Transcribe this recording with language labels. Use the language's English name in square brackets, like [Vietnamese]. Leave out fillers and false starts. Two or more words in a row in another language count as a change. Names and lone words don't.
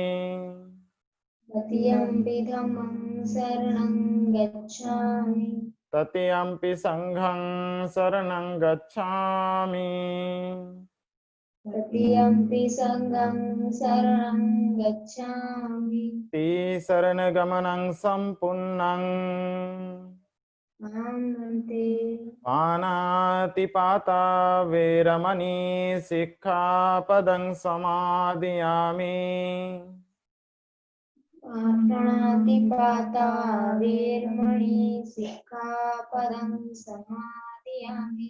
[Pali] तृतीयम्पि धम्मं शरणं गच्छामि तृतीयम्पि संघं शरणं गच्छामि तृतीयम्पि संघं शरणं गच्छामि शरणगमनं सम्पूर्णं आमन्ते पानातिपाता वेरमणि सिक्खापदं समादयामि पाणातिपाता वेर्मणि सिक्खापदं समादयामि